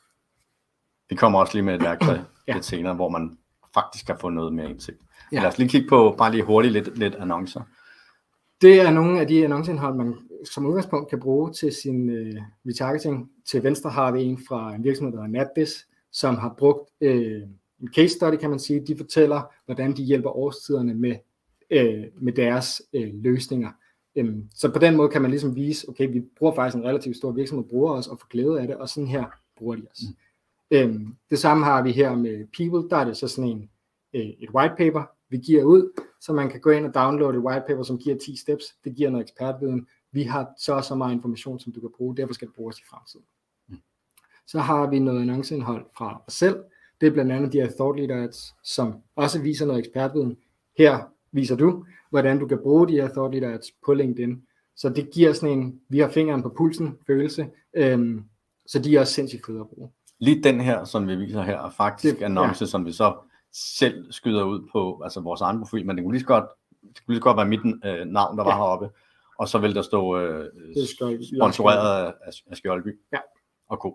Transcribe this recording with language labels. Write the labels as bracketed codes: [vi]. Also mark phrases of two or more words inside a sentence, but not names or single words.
[da] Vi kommer også lige med et værktøj lidt senere, hvor man faktisk kan få noget mere indsigt. Ja. Lad os lige kigge på, bare lige hurtigt, lidt annoncer. Det er nogle af de annonceindhold, man som udgangspunkt kan bruge til sin retargeting. Til venstre har vi en fra en virksomhed, der hedder NatBiz, som har brugt en [en] case study, [da] kan man sige. De fortæller, hvordan de hjælper årstiderne med deres løsninger. Så på den måde kan man ligesom vise, okay, vi bruger faktisk en relativt stor virksomhed, bruger os og får glæde af det, og sådan her bruger de os. Det samme har vi her med People. Der er det så sådan et [en] white paper, [da] vi giver ud, så man kan gå ind og downloade et [en] white paper, [da] som giver 10 steps. Det giver noget ekspertviden. Vi har så meget information, som du kan bruge. Derfor skal det bruges i fremtiden. Så har vi noget annonceindhold fra os selv. Det er blandt andet de her [en] thought leader ads, [da] som også viser noget ekspertviden. Her viser du, hvordan du kan bruge de her [en] thought leader ads [da] på LinkedIn. Så det giver sådan en, vi har fingeren på pulsen følelse, så de er også sindssygt fede at bruge. Lige den her, som vi viser her, er faktisk annonce, som vi så selv skyder ud på altså vores egen profil, men det kunne lige så godt være mit navn, der var heroppe, og så vil der stå sponsoreret af Skjoldby og Co.